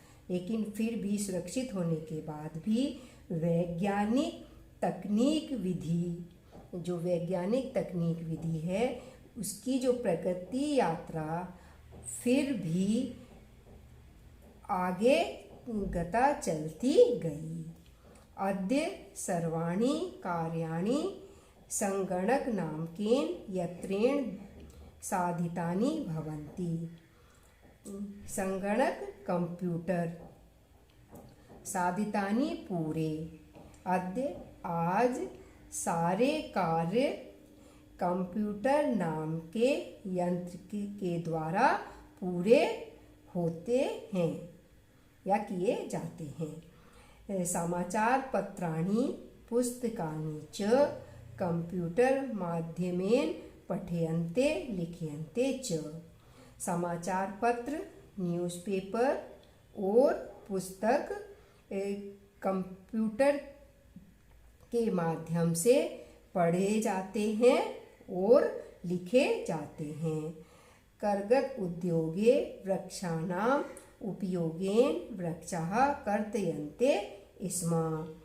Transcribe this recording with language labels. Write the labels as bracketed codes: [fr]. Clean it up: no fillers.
[hi] लेकिन फिर भी सुरक्षित होने के बाद भी वैज्ञानिक तकनीक विधि, जो वैज्ञानिक तकनीक विधि है, उसकी जो प्रगति यात्रा फिर भी आगे गता चलती गई। [sa] अद्य सर्वाणि कार्याणि संगणक नामकेन यत्रेण साधितानि भवन्ति। संगणक कंप्यूटर साधितानि [hi] पूरे। [sa] अद्य [hi] आज सारे कार्य कंप्यूटर नाम के यंत्र के द्वारा पूरे होते हैं या किए जाते हैं। [sa] समाचार पत्राणि पुस्तकानि च कंप्यूटर माध्यमेन पठ्यन्ते लिख्यन्ते च। [hi] समाचार पत्र, न्यूज़पेपर और पुस्तक कंप्यूटर के माध्यम से पढ़े जाते हैं और लिखे जाते हैं। [sa] करगत उद्योगे वृक्षाणाम उपयोगेन वृक्षाः कर्तयन्ते स्म।